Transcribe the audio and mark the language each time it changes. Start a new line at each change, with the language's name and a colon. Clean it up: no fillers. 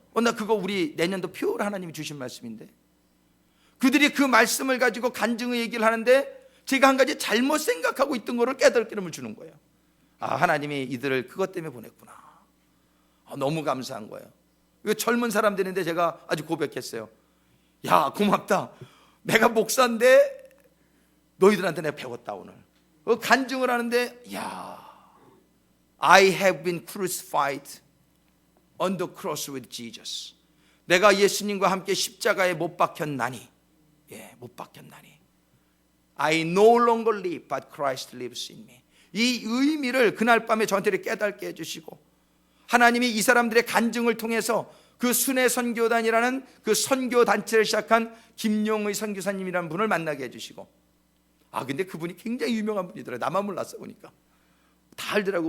Korean: 나 그거 우리 내년도 표를 하나님이 주신 말씀인데 그들이 그 말씀을 가지고 간증의 얘기를 하는데 제가 한 가지 잘못 생각하고 있던 거를 깨달음을 주는 거예요. 하나님이 이들을 그것 때문에 보냈구나. 너무 감사한 거예요. 이거 젊은 사람들인데 제가 아주 고백했어요. 야, 고맙다. 내가 목사인데 너희들한테 내가 배웠다 오늘. 간증을 하는데
English: I have been crucified on the cross with Jesus.
Korean: 내가 예수님과 함께 십자가에 못 박혔나니. 못 박혔나니.
English: I no longer live, but Christ lives in me.
Korean: 이 의미를 그날 밤에 저한테 깨닫게 해주시고 하나님이 이 사람들의 간증을 통해서 그 순회 선교단이라는 그 선교단체를 시작한 김용의 선교사님이라는 분을 만나게 해주시고 근데 그분이 굉장히 유명한 분이더라고요. 나만 몰랐어 보니까. 다 알더라고.